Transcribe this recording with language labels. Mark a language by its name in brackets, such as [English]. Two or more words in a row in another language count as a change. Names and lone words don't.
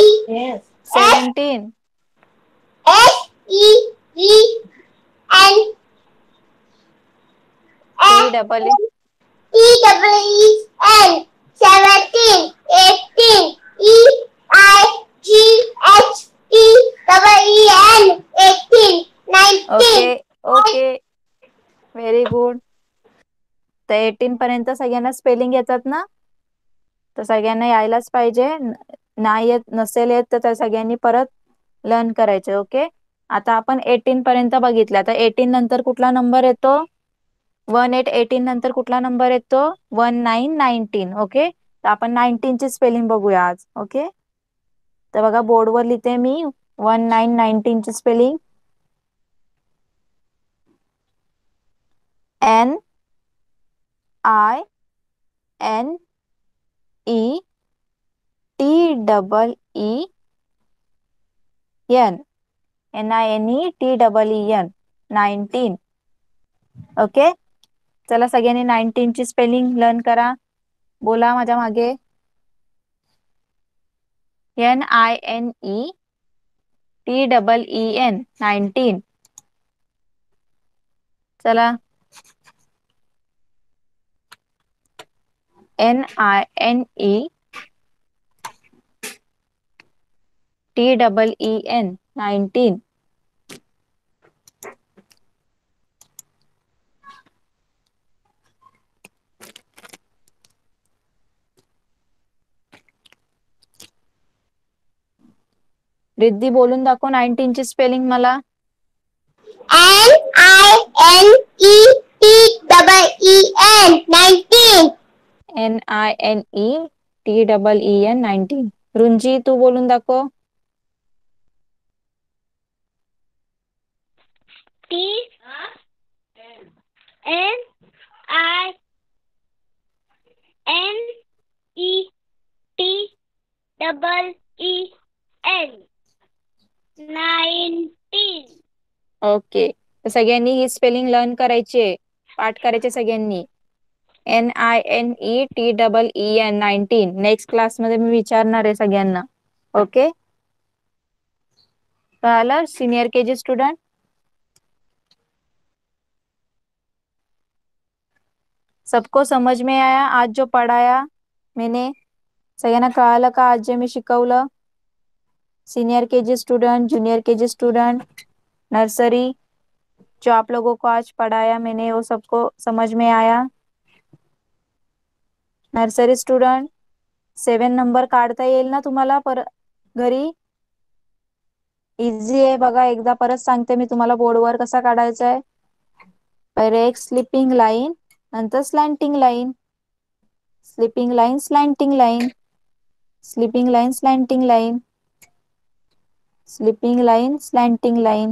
[English] Yes. 17. S-E-V-N T-double-E. T-W-E-N 17 18 E-I-G-H-T-E-N 18 19 Okay. Very good. [Marathi] तर 18 पर्यंत सगळ्यांना स्पेलिंग येतात ना? तर सगळ्यांना यायलाच पाहिजे. नाही येत नसेल येत तर सगळ्यांनी परत लर्न करायचे. ओके. आता आपण 18 पर्यंत बघितलं. आता 18 नंतर कुठला नंबर येतो? 18 नंतर कुठला नंबर येतो? 19 ओके. तर आपण 19 ची स्पेलिंग बघूया आज. ओके. तर बघा बोर्डवर लिहिते मी 19 ची स्पेलिंग. [English] N-I-N-E T-double-E-N. N-I-N-E-T-double-E-N 19. [Marathi] ओके. चला सगळ्यांनी 19 ची स्पेलिंग लर्न करा. बोला माझ्या मागे. [English] N-I-N-E-T-double-E-N 19. [Marathi] चला. [English] N-I-N-E-T-double-E-N 19. [Marathi] रिद्धी बोलून दाखव 19 ची स्पेलिंग मला. [English] N-I-N-E-T-double-E-N 19 N-I-N-E-T-double-E-N 19. [Marathi] रुंजी तू बोलून दाखव. [English] T-N-I-N-E-T-double-E-N 19 [Marathi] ओके. तर सगळ्यांनी ही स्पेलिंग लर्न करायची आहे. पाठ करायचे सगळ्यांनी. [English] N-I-N-E-T-double-E-N 19. [Marathi] नेक्स्ट क्लासमध्ये मी विचारणार आहे सगळ्यांना. ओके. कळालं [English] Senior KG student? [Hindi] सबको समझ में आया आज जो पढ़ाया मैंने? [Marathi] सगळ्यांना कळालं का आज जे मी शिकवलं? [English] Senior KG student, junior KG student, nursery, [Hindi] जो आप लोगों को आज पढ़ाया मैंने वो सबको समझ में आया? [English] Nursery student [Marathi] 7 नंबर काढता येईल ना तुम्हाला घरी? इझी आहे बघा. एकदा परत सांगते मी तुम्हाला बोर्डवर कसा काढायचा आहे. पहिले एक [English] sleeping line, [Marathi] नंतर [English] slanting line, sleeping line, slanting line, sleeping line, slanting line, sleeping line, slanting line.